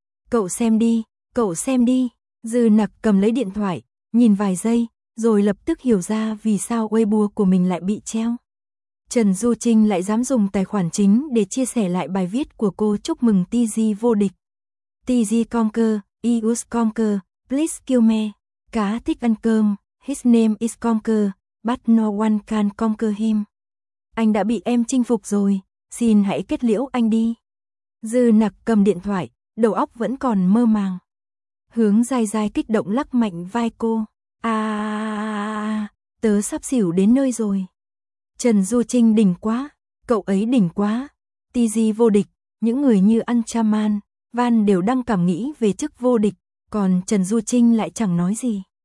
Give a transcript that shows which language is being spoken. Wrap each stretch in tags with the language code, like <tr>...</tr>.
<vi>Cậu xem đi, cậu xem đi. Dư Nặc cầm lấy điện thoại, nhìn vài giây, rồi lập tức hiểu ra vì sao Weibo của mình lại bị treo. Trần Du Trinh lại dám dùng tài khoản chính để chia sẻ lại bài viết của cô chúc mừng TG vô địch.</vi> <en>TG Conquer, Ius Conquer, please kill me. Cá thích ăn cơm, his name is Conquer, but no one can conquer him.</en> <vi>Anh đã bị em chinh phục rồi, xin hãy kết liễu anh đi. Dư Nặc cầm điện thoại, đầu óc vẫn còn mơ màng. Hướng Dai Dai kích động lắc mạnh vai cô. À, tớ sắp xỉu đến nơi rồi. Trần Du Trinh đỉnh quá, cậu ấy đỉnh quá. TG vô địch, những người như Anchaman, Van đều đang cảm nghĩ về chức vô địch, còn Trần Du Trinh lại chẳng nói gì.</vi>